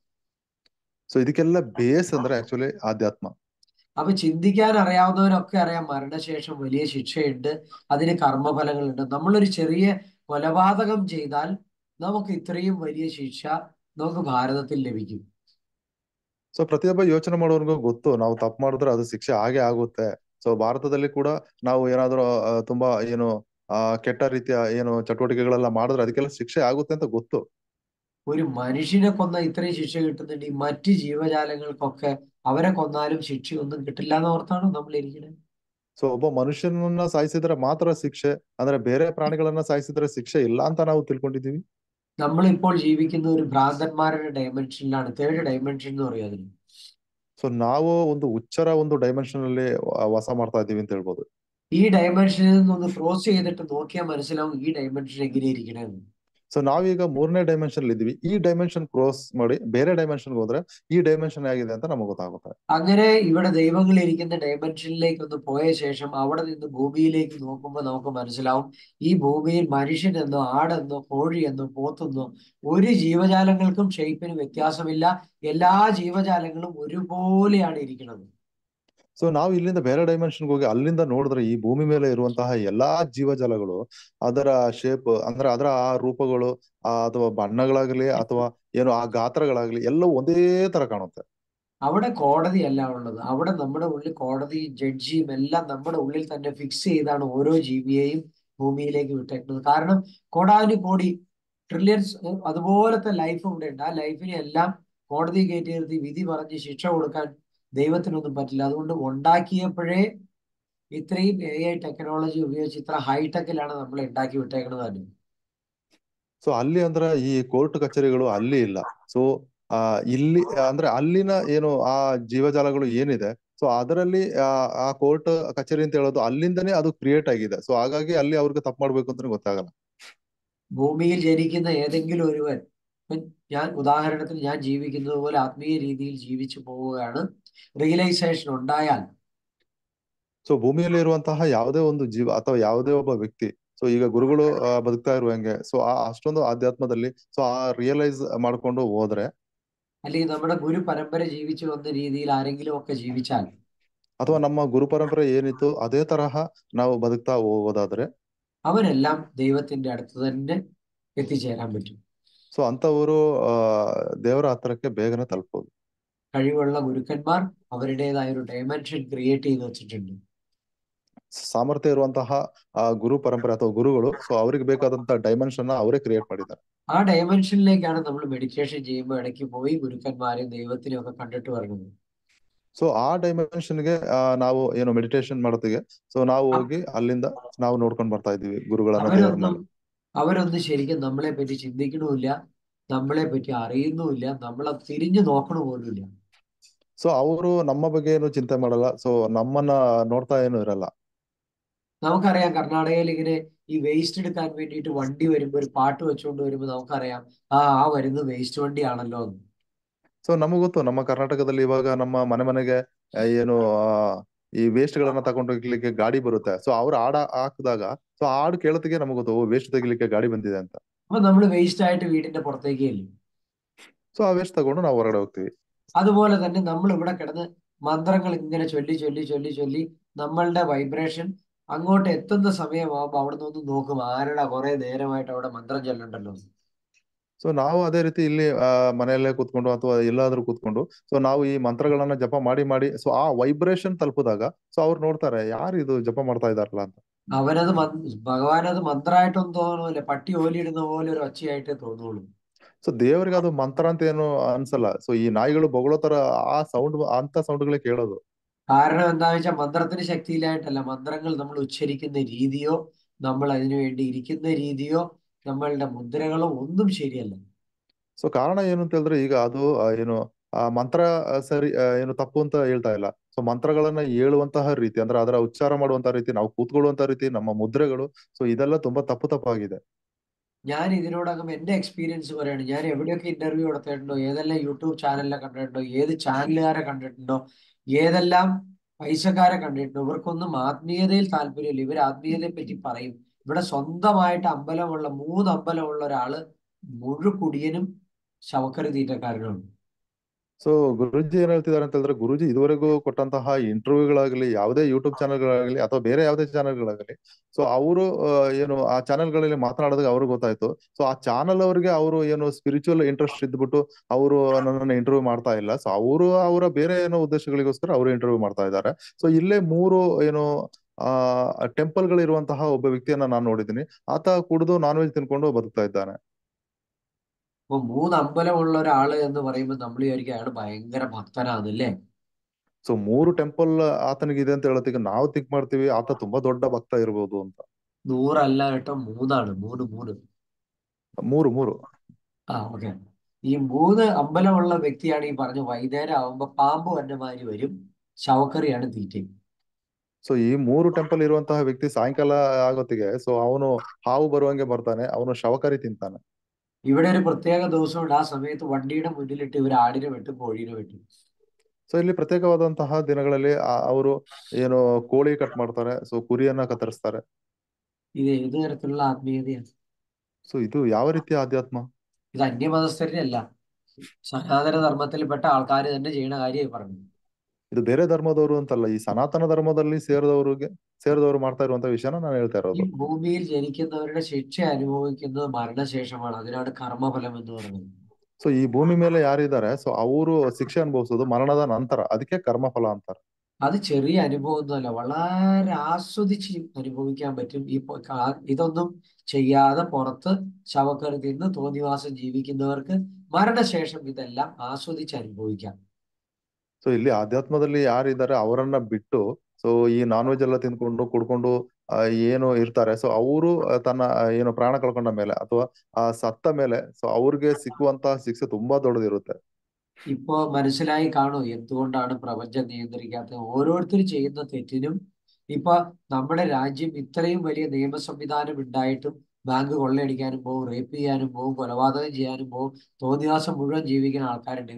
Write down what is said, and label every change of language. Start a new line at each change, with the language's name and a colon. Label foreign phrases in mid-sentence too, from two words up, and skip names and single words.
Kannada: ಸೊ ಇದಕ್ಕೆಲ್ಲ ಬೇಸ್ ಅಂದ್ರೆ ಆಕ್ಚುಲಿ ಆಧ್ಯಾತ್ಮ.
Malayalam: അപ്പൊ ചിന്തിക്കാൻ അറിയാവുന്നവരൊക്കെ അറിയാം മരണശേഷം വലിയ ശിക്ഷയുണ്ട്, അതിന് കർമ്മഫലങ്ങളുണ്ട്. നമ്മളൊരു ചെറിയ കൊലപാതകം ചെയ്താൽ നമുക്ക് ഇത്രയും വലിയ ശിക്ഷ നമുക്ക് ഭാരതത്തിൽ ലഭിക്കും.
Kannada: ಸೊ ಪ್ರತಿಯೊಬ್ಬ ಯೋಚನೆ ಮಾಡೋರ್ಗೂ ಗೊತ್ತು ನಾವು ತಪ್ಪು ಮಾಡಿದ್ರೆ ಅದು ಶಿಕ್ಷೆ ಆಗೇ ಆಗುತ್ತೆ. ಸೊ ಭಾರತದಲ್ಲಿ ಕೂಡ ನಾವು ಏನಾದ್ರೂ ತುಂಬಾ ಏನು ಕೆಟ್ಟ ರೀತಿಯ ಏನು ಚಟುವಟಿಕೆಗಳೆಲ್ಲ ಮಾಡಿದ್ರೆ ಅದಕ್ಕೆಲ್ಲ ಶಿಕ್ಷೆ ಆಗುತ್ತೆ ಅಂತ ಗೊತ್ತು.
Malayalam: ഒരു മനുഷ്യനെ കൊന്ന ഇത്രയും ശിക്ഷ കിട്ടുന്നുണ്ട്, ഈ മറ്റ് ജീവജാലങ്ങൾക്കൊക്കെ അവരെ കൊന്നാലും ശിക്ഷയൊന്നും കിട്ടില്ല എന്ന് ഓർത്താണോ നമ്മൾ ഇരിക്കുന്നത്?
Kannada: ಸೊ ಒಬ್ಬ ಮನುಷ್ಯನನ್ನ ಸಾಯಿಸಿದ್ರೆ ಮಾತ್ರ ಶಿಕ್ಷೆ, ಅಂದ್ರೆ ಬೇರೆ ಪ್ರಾಣಿಗಳನ್ನ ಸಾಯಿಸಿದ್ರೆ ಶಿಕ್ಷೆ ಇಲ್ಲ ಅಂತ ನಾವು ತಿಳ್ಕೊಂಡಿದೀವಿ.
Malayalam: നമ്മളിപ്പോൾ ജീവിക്കുന്ന ഒരു ഭ്രാന്തന്മാരുടെ ഡയമെൻഷനിലാണ്,
English: third dimension
Malayalam: എന്ന് പറയും അതിന്.
Kannada: ಸೊ ನಾವು ಒಂದು ಹುಚ್ಚರ ಒಂದು ಡೈಮೆನ್ಷನ್ ಅಲ್ಲಿ ವಾಸ ಮಾಡ್ತಾ ಇದೀವಿ ಅಂತ ಹೇಳ್ಬೋದು.
Malayalam: ഈ ഡയമെൻഷനിൽ നിന്നൊന്ന് ക്രോസ് ചെയ്തിട്ട് നോക്കിയാൽ മനസ്സിലാവും ഈ ഡയമെൻഷൻ എങ്ങനെയിരിക്കണമെന്ന്.
Kannada: ಸೊ ನಾವೀಗ 3ನೇ ಡೈಮೆನ್ಷನ್ ಇದ್ದೀವಿ. ಈ
English: dimension cross
Kannada: ಮಾಡಿ ಬೇರೆ ಡೈಮೆನ್ಷನ್ಗೆ ಹೋದ್ರೆ ಈ ಡೈಮೆನ್ಷನ್ ಆಗಿದೆ ಅಂತ ನಮಗೆ ಗೊತ್ತಾಗುತ್ತೆ.
Malayalam: അങ്ങനെ ഇവിടെ ദൈവങ്ങൾ ഇരിക്കുന്ന ഡയമെൻഷനിലേക്ക് ഒന്ന് പോയ ശേഷം അവിടെ നിന്ന് ഭൂമിയിലേക്ക് നോക്കുമ്പോൾ നമുക്ക് മനസ്സിലാവും ഈ ഭൂമിയിൽ മനുഷ്യനെന്നോ ആടെന്നോ കോഴിയെന്നോ പോത്തെന്നോ ഒരു ജീവജാലങ്ങൾക്കും ഷേപ്പിന് വ്യത്യാസമില്ല. എല്ലാ ജീവജാലങ്ങളും ഒരുപോലെയാണ് ഇരിക്കുന്നത്.
Kannada: ಸೊ ನಾವು ಇಲ್ಲಿಂದ ಬೇರೆ ಡೈಮೆನ್ಷನ್ಗೆ ಹೋಗಿ ಅಲ್ಲಿಂದ ನೋಡಿದ್ರೆ ಈ ಭೂಮಿ ಮೇಲೆ ಇರುವಂತಹ ಎಲ್ಲಾ ಜೀವಜಾಲಗಳು ಅದರ ಶೇಪ್ ಅಂದ್ರೆ ಅದರ ಆ ರೂಪಗಳು ಅಥವಾ ಬಣ್ಣಗಳಾಗ್ಲಿ ಅಥವಾ ಏನು ಆ ಗಾತ್ರಗಳಾಗ್ಲಿ ಎಲ್ಲ ಒಂದೇ ತರ ಕಾಣುತ್ತೆ.
Malayalam: അവിടെ കോടതിയല്ല ഉള്ളത്. അവിടെ നമ്മുടെ ഉള്ളിൽ കോടതിയും ജഡ്ജിയും എല്ലാം നമ്മുടെ ഉള്ളിൽ തന്നെ ഫിക്സ് ചെയ്താണ് ഓരോ ജീവിയെയും ഭൂമിയിലേക്ക് വിട്ടേക്കുന്നത്. കാരണം കോടാനുകോടി ട്രില്യൺസ് അതുപോലത്തെ ലൈഫ് ഇവിടെ ഉണ്ട്. ആ ലൈഫിനെ എല്ലാം കോടതി കയറ്റി നിർത്തി വിധി പറഞ്ഞ് ശിക്ഷ കൊടുക്കാൻ ദൈവത്തിനൊന്നും പറ്റില്ല. അതുകൊണ്ട് ഉണ്ടാക്കിയപ്പോഴേ ഇത്രയും
English: AI technology
Malayalam: ഉപയോഗിച്ച് ഇത്ര ഹൈടെക്കിലാണ് നമ്മൾ ഉണ്ടാക്കി വിട്ടേക്കുന്നത് തന്നെ.
Kannada: ಸೊ ಅಲ್ಲಿ ಅಂದ್ರ ಈ ಕೋರ್ಟ್ ಕಚೇರಿಗಳು ಅಲ್ಲಿ ಇಲ್ಲ. ಸೊ ಇಲ್ಲಿ ಅಂದ್ರೆ ಅಲ್ಲಿನ ಏನು ಆ ಜೀವಜಾಲಗಳು ಏನಿದೆ, ಸೊ ಅದರಲ್ಲಿ ಆ ಕೋರ್ಟ್ ಕಚೇರಿ ಅಂತ ಹೇಳೋದು ಅಲ್ಲಿಂದನೇ ಅದು ಕ್ರಿಯೇಟ್ ಆಗಿದೆ. ಸೊ ಹಾಗಾಗಿ ಅಲ್ಲಿ ಅವ್ರಿಗೆ ತಪ್ಪು ಮಾಡ್ಬೇಕು ಅಂತ ಗೊತ್ತಾಗಲ್ಲ.
Malayalam: ഭൂമിയിൽ ജനിക്കുന്ന ഏതെങ്കിലും ഒരുവൻ, ഞാൻ ഉദാഹരണത്തിന് ഞാൻ ജീവിക്കുന്നത് പോലെ ആത്മീയ രീതിയിൽ ജീവിച്ചു പോവുകയാണ്, റിയലൈസേഷൻ ഉണ്ടായാൽ
Kannada: ಸೊ ಭೂಮಿಯಲ್ಲಿ ಇರುವಂತಹ ಯಾವುದೇ ಒಂದು ಜೀವ ಅಥವಾ ಯಾವುದೇ ಒಬ್ಬ ವ್ಯಕ್ತಿ, ಸೊ ಈಗ ಗುರುಗಳು ಬದುಕ್ತಾ ಇರುವಂಗೆ, ಸೊ ಅಷ್ಟೊಂದು ಆಧ್ಯಾತ್ಮದಲ್ಲಿ ಸೊ ಆ ರಿಯಲೈಸ್ ಮಾಡ್ಕೊಂಡು ಹೋದ್ರೆ,
Malayalam: അല്ലെങ്കിൽ നമ്മുടെ ഗുരു പരമ്പര ജീവിച്ചു വന്ന രീതിയിൽ ആരെങ്കിലും ഒക്കെ ജീവിച്ചാൽ,
Kannada: ಅಥವಾ ನಮ್ಮ ಗುರು ಪರಂಪರೆ ಏನಿತ್ತು ಅದೇ ತರಹ ನಾವು ಬದುಕ್ತಾ ಹೋಗೋದಾದ್ರೆ,
Malayalam: അവരെല്ലാം ദൈവത്തിന്റെ അടുത്ത് തന്നെ എത്തിച്ചേരാൻ പറ്റും.
Kannada: ಸೊ ಅಂತವರು ದೇವರ ಹತ್ರಕ್ಕೆ ಬೇಗನೆ ತಲುಪಬಹುದು.
Malayalam: കഴിവുള്ള ഗുരുക്കന്മാർ അവരുടേതായ ഒരു
English: dimension create
Malayalam: ചെയ്ത് വെച്ചിട്ടുണ്ട്.
Kannada: ಸಾಮರ್ಥ್ಯ ಇರುವಂತಹ ಗುರು ಪರಂಪರೆ ಅಥವಾ ಗುರುಗಳು, ಸೊ ಅವ್ರಿಗೆ ಬೇಕಾದಂತಹ ಡೈಮೆನ್ಷನ್ ಅವರೇ ಕ್ರಿಯೇಟ್ ಮಾಡಿದ್ದಾರೆ.
Malayalam: ആ ഡയമെൻഷനിലേക്കാണ് നമ്മൾ മെഡിറ്റേഷൻ ചെയ്യുമ്പോൾ ഇടയ്ക്ക് പോയി ഗുരുക്കന്മാരെയും ദൈവത്തിനെയും ഒക്കെ കണ്ടിട്ട് വരുന്നത്.
Kannada: ಸೊ ಆ ಡೈಮೆನ್ಷನ್ಗೆ ನಾವು ಏನು ಮೆಡಿಟೇಷನ್ ಮಾಡೋದಿಗೆ, ಸೊ ನಾವು ಹೋಗಿ ಅಲ್ಲಿಂದ ನಾವು ನೋಡ್ಕೊಂಡು ಬರ್ತಾ ಇದೀವಿ ಗುರುಗಳನ್ನ, ದೇವರನ್ನೆಲ್ಲ.
Malayalam: അവരൊന്നും ശരിക്കും നമ്മളെ പറ്റി ചിന്തിക്കണമില്ല, നമ്മളെ പറ്റി അറിയുന്നുമില്ല, നമ്മളെ തിരിഞ്ഞു നോക്കണ പോലുമില്ല.
Kannada: ಸೊ ಅವರು ನಮ್ಮ ಬಗ್ಗೆ ಏನು ಚಿಂತೆ ಮಾಡಲ್ಲ, ಸೊ ನಮ್ಮನ್ನ ನೋಡ್ತಾ ಏನು ಇರಲ್ಲ.
Malayalam: നമുക്കറിയാം കർണാടകയിൽ ഇങ്ങനെ ഈ വേസ്റ്റ് എടുക്കാൻ വേണ്ടിയിട്ട് വണ്ടി വരുമ്പോൾ ഒരു പാട്ട് വെച്ചുകൊണ്ട് വരുമ്പോൾ നമുക്കറിയാം ആ വരുന്നത് വേസ്റ്റ് വണ്ടിയാണല്ലോ എന്ന്.
Kannada: ಸೊ ನಮಗ್ ಗೊತ್ತು, ನಮ್ಮ ಕರ್ನಾಟಕದಲ್ಲಿ ಇವಾಗ ನಮ್ಮ ಮನೆಗೆ ಏನು ಈ ವೇಸ್ಟ್ ಗಳನ್ನ ತಗೊಂಡು ಹೋಗ್ಲಿಕ್ಕೆ ಗಾಡಿ ಬರುತ್ತೆ. ಸೊ ಅವ್ರು ಹಾಡ ಹಾಕಿದಾಗ, ಸೊ ಹಾಡು ಕೇಳೋತ್ತಿಗೆ ನಮಗ್ ಗೊತ್ತು, ವೇಸ್ಟ್ ತೆಗಿಲಿಕ್ಕೆ ಗಾಡಿ ಬಂದಿದೆ ಅಂತ.
Malayalam: അപ്പൊ നമ്മൾ വേസ്റ്റ് ആയിട്ട് വീടിന്റെ പുറത്തേക്ക് ചെല്ലും.
Kannada: ಸೊ ಆ ವೇಸ್ಟ್ ತಗೊಂಡು ನಾವು ಹೊರಗಡೆ ಹೋಗ್ತೀವಿ.
Malayalam: അതുപോലെ തന്നെ നമ്മൾ ഇവിടെ കിടന്ന് മന്ത്രങ്ങൾ ഇങ്ങനെ ചൊല്ലി ചൊല്ലി ചൊല്ലി ചൊല്ലി നമ്മളുടെ വൈബ്രേഷൻ അങ്ങോട്ട് എത്തുന്ന സമയമാകുമ്പോൾ അവിടെ നിന്ന് നോക്കും, ആരുടെ കുറെ നേരമായിട്ട് അവിടെ മന്ത്രം ചൊല്ലണ്ടല്ലോ.
Kannada: ಸೊ ನಾವು ಅದೇ ರೀತಿ ಇಲ್ಲಿ ಮನೆಯಲ್ಲೇ ಕೂತ್ಕೊಂಡು ಅಥವಾ ಎಲ್ಲಾದ್ರೂ ಕೂತ್ಕೊಂಡು, ಸೊ ನಾವು ಈ ಮಂತ್ರಗಳನ್ನ ಜಪ ಮಾಡಿ ಮಾಡಿ, ಸೊ ಆ ವೈಬ್ರೇಷನ್ ತಲುಪಿದಾಗ, ಸೊ ಅವ್ರು ನೋಡ್ತಾರೆ, ಯಾರು ಇದು ಜಪ ಮಾಡ್ತಾ ಇದಾರಲ್ಲ ಅಂತ.
Malayalam: അവനത് ഭഗവാനത് മന്ത്രമായിട്ടൊന്നും തോന്നൂല, പട്ടി ഓലിയിടുന്ന പോലെ ഒരു ഒച്ചയായിട്ടേ തോന്നുള്ളൂ.
Kannada: ಸೊ ದೇವರಿಗೆ ಅದು ಮಂತ್ರ ಅಂತ ಏನು ಅನ್ಸಲ್ಲ. ಸೊ ಈ ನಾಯಿಗಳು ಬೊಗಳೋ ತರ ಆ ಸೌಂಡ್, ಅಂತ ಸೌಂಡ್ಗಳೇ ಕೇಳೋದು.
Malayalam: കാരണം എന്താന്ന് വെച്ചാൽ മന്ത്രത്തിന് ശക്തിയിലായിട്ടല്ല, മന്ത്രങ്ങൾ നമ്മൾ ഉച്ചരിക്കുന്ന രീതിയോ നമ്മൾ അതിനു വേണ്ടി ഇരിക്കുന്ന രീതിയോ നമ്മളുടെ മുദ്രകളോ ഒന്നും ശരിയല്ല.
Kannada: ಸೊ ಕಾರಣ ಏನು ಅಂತ ಹೇಳಿದ್ರೆ, ಈಗ ಅದು ಏನು ಮಂತ್ರ ಸರಿ ಏನು ತಪ್ಪು ಅಂತ ಹೇಳ್ತಾ ಇಲ್ಲ. ಸೊ ಮಂತ್ರಗಳನ್ನ ಹೇಳುವಂತಹ ರೀತಿ, ಅಂದ್ರೆ ಅದರ ಉಚ್ಚಾರ ಮಾಡುವಂತಹ ರೀತಿ, ನಾವು ಕೂತ್ಕೊಳ್ಳುವಂತಹ ರೀತಿ, ನಮ್ಮ ಮುದ್ರೆಗಳು, ಸೊ ಇದೆಲ್ಲ ತುಂಬಾ തപ്പാಗಿದೆ.
Malayalam: ഞാൻ ഇതിനോടകം എന്റെ എക്സ്പീരിയൻസ് പറയാണ്. ഞാൻ എവിടെയൊക്കെ ഇന്റർവ്യൂ കൊടുത്തിട്ടുണ്ടോ, ഏതെല്ലാം യൂട്യൂബ് ചാനലിലെ കണ്ടിട്ടുണ്ടോ, ഏത് ചാനലുകാരെ കണ്ടിട്ടുണ്ടോ, ഏതെല്ലാം പൈസക്കാരെ കണ്ടിട്ടുണ്ടോ, ഇവർക്കൊന്നും ആത്മീയതയിൽ താല്പര്യമില്ല. ഇവർ ആത്മീയതയെ പറ്റി പറയും. ഇവിടെ സ്വന്തമായിട്ട് അമ്പലമുള്ള 3 അമ്പലമുള്ള ഒരാള് മുഴുക്കുടിയനും ശവക്കറി തീറ്റക്കാരനുമാണ്.
Kannada: ಸೊ ಗುರುಜಿ ಏನ್ ಹೇಳ್ತಿದಾರೆ ಅಂತ ಹೇಳಿದ್ರೆ, ಗುರುಜಿ ಇದುವರೆಗೂ ಕೊಟ್ಟಂತಹ ಇಂಟರ್ವ್ಯೂಗಳಾಗಲಿ, ಯಾವುದೇ ಯೂಟ್ಯೂಬ್ ಚಾನೆಲ್ಗಳಾಗಲಿ ಅಥವಾ ಬೇರೆ ಯಾವುದೇ ಚಾನೆಲ್ಗಳಾಗಲಿ, ಸೊ ಅವರು ಏನು ಆ ಚಾನೆಲ್ಗಳಲ್ಲಿ ಮಾತನಾಡಿದಾಗ ಅವ್ರಿಗೆ ಗೊತ್ತಾಯ್ತು, ಸೊ ಆ ಚಾನೆಲ್ ಅವರಿಗೆ ಅವರು ಏನು
English: spiritual interest
Kannada: ಇದ್ಬಿಟ್ಟು ಅವರು ನನ್ನನ್ನು ಇಂಟರ್ವ್ಯೂ ಮಾಡ್ತಾ ಇಲ್ಲ. ಸೊ ಅವರು ಅವರ ಬೇರೆ ಏನೋ ಉದ್ದೇಶಗಳಿಗೋಸ್ಕರ ಅವರು ಇಂಟರ್ವ್ಯೂ ಮಾಡ್ತಾ ಇದ್ದಾರೆ. ಸೊ ಇಲ್ಲೇ 3 ಏನು ಟೆಂಪಲ್ ಗಳಿರುವಂತಹ ಒಬ್ಬ ವ್ಯಕ್ತಿಯನ್ನ ನಾನು ನೋಡಿದ್ದೀನಿ. ಆತ ಕುಡಿದು
English: non veg
Kannada: ತಿನ್ಕೊಂಡು ಬದುಕ್ತಾ ಇದ್ದಾನೆ.
Malayalam: അപ്പൊ 3 അമ്പലമുള്ള ഒരാള് എന്ന് പറയുമ്പോൾ നമ്മൾ വിചാരിക്കും അയാൾ ഭയങ്കര ഭക്തനാണല്ലേ.
Kannada: ಸೊ 3 ಟೆಂಪಲ್ ಆತನಿಗೆ ಇದೆ ಅಂತ ಹೇಳೋದಕ್ಕೆ ನಾವು ಥಿಂಕ್ ಮಾಡ್ತೀವಿ ಆತ ತುಂಬಾ ದೊಡ್ಡ ಭಕ್ತ ಇರ್ಬೋದು ಅಂತ.
Malayalam: 100 അല്ല കേട്ടോ, 3 ആണ്. 3. 3. ഓക്കെ. ഈ 3 അമ്പലമുള്ള വ്യക്തിയാണ് ഈ പറഞ്ഞ വൈകുന്നേരം ആവുമ്പോ പാമ്പ് വന്നമാതിരി വരും, ശവക്കറിയാണ് തീറ്റയും.
Kannada: ಸೊ ಈ 3 ಟೆಂಪಲ್ ಇರುವಂತಹ ವ್ಯಕ್ತಿ ಸಾಯಂಕಾಲ ಆಗೋತ್ತಿಗೆ, ಸೊ ಅವನು ಹಾವು ಬರುವಂಗೆ ಬರ್ತಾನೆ, ಅವನು ಶವಕರಿ ತಿಂತಾನೆ.
Malayalam: ഇവിടെ ഒരു പ്രത്യേക ദിവസമുണ്ട്, ആ സമയത്ത് വണ്ടിയുടെ മുന്നിലിട്ട് ഇവർ ആടിനെ വെട്ടും, കോഴീനെ വെട്ടും.
Kannada: ಸೊ ಇಲ್ಲಿ ಪ್ರತ್ಯೇಕವಾದಂತಹ ದಿನಗಳಲ್ಲಿ ಅವರು ಏನು ಕೋಳಿ ಕಟ್ ಮಾಡ್ತಾರೆ, ಸೊ ಕುರಿಯನ್ನ ಕತ್ತರಿಸ್ತಾರೆ.
Malayalam: ഇത് ഏത് തരത്തിലുള്ള ആത്മീയതയാണ്?
Kannada: ಸೊ ಇದು ಯಾವ ರೀತಿಯ ಆಧ್ಯಾತ್ಮ?
Malayalam: ഇത് അന്യമതസ്ഥരുടെ അല്ല, സനാതന ധർമ്മത്തിൽപ്പെട്ട ആൾക്കാർ തന്നെ ചെയ്യുന്ന കാര്യമായി പറഞ്ഞു.
Kannada: ಇದು ಬೇರೆ ಧರ್ಮದವರು ಅಂತಲ್ಲ, ಈ ಸನಾತನ ಧರ್ಮದಲ್ಲಿ ಸೇರಿದವರು ಮಾಡ್ತಾ ಇರುವಂತ ವಿಷಯನ ನಾನು ಹೇಳ್ತಾ
Malayalam: ഈ
Kannada: ಇರೋದು.
Malayalam: ഭൂമിയിൽ ജനിക്കുന്നവരുടെ ശിക്ഷ അനുഭവിക്കുന്നത് മരണശേഷമാണ്. അതിനാണ് കർമ്മഫലം എന്ന് പറയുന്നത്.
Kannada: ಸೊ ಈ ಭೂಮಿ ಮೇಲೆ ಯಾರಿದ್ದಾರೆ ಸೊ ಅವರು ಶಿಕ್ಷೆ ಅನುಭವಿಸೋದು ಮರಣದ ನಂತರ, ಅದಕ್ಕೆ ಕರ್ಮಫಲ ಅಂತಾರೆ.
Malayalam: അത് ചെറിയ അനുഭവമൊന്നുമല്ല, വളരെ ആസ്വദിച്ച് അനുഭവിക്കാൻ പറ്റും. ഇതൊന്നും ചെയ്യാതെ പുറത്ത് ശവക്കറി തിന്ന് തോന്നിവാസം ജീവിക്കുന്നവർക്ക് മരണശേഷം ഇതെല്ലാം ആസ്വദിച്ച് അനുഭവിക്കാം.
Kannada: ಸೊ ಇಲ್ಲಿ ಆಧ್ಯಾತ್ಮದಲ್ಲಿ ಯಾರಿದ್ದಾರೆ ಅವರನ್ನ ಬಿಟ್ಟು ಸೊ ಈ
English: non veg
Kannada: ಎಲ್ಲ ತಿನ್ಕೊಂಡು ಕುಡ್ಕೊಂಡು ಏನು ಇರ್ತಾರೆ ಸೊ ಅವರು ತನ್ನ ಏನು ಪ್ರಾಣ ಕಳ್ಕೊಂಡ ಮೇಲೆ ಅಥವಾ ಸತ್ತ ಮೇಲೆ ಸೊ ಅವ್ರಿಗೆ ಸಿಕ್ಕುವಂತಹ ಶಿಕ್ಷೆ ತುಂಬಾ ದೊಡ್ಡದಿರುತ್ತೆ.
Malayalam: ഇപ്പോ മനസ്സിലായി കാണൂ എന്തുകൊണ്ടാണ് പ്രപഞ്ചം നിയന്ത്രിക്കാത്തത്. ഓരോരുത്തർ ചെയ്യുന്ന തെറ്റിനും ഇപ്പൊ നമ്മുടെ രാജ്യം ഇത്രയും വലിയ നിയമ സംവിധാനം ഉണ്ടായിട്ടും ബാങ്ക് കൊള്ളയടിക്കാനും പോകും, റേപ്പ് ചെയ്യാനും പോകും, കൊലപാതകം ചെയ്യാനും പോകും, തോന്നിവാസം മുഴുവൻ ജീവിക്കുന്ന ആൾക്കാരുണ്ട്.